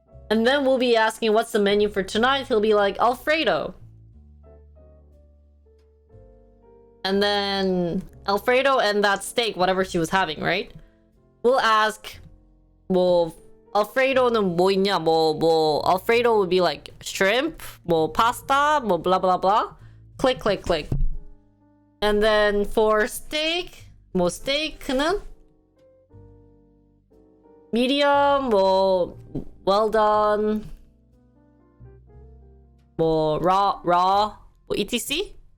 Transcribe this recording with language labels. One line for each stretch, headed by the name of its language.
English: And then we'll be asking what's the menu for tonight. He'll be like Alfredo. And then Alfredo and that steak, whatever she was having, right? We'll ask,
Korean: 뭐 Alfredo는 뭐 있냐?
English: 뭐 Alfredo would be like shrimp, 뭐 pasta, 뭐 blah blah blah. Click, click, click. And then for steak, 뭐 steak는 medium, 뭐 well done, 뭐 raw, 뭐 etc.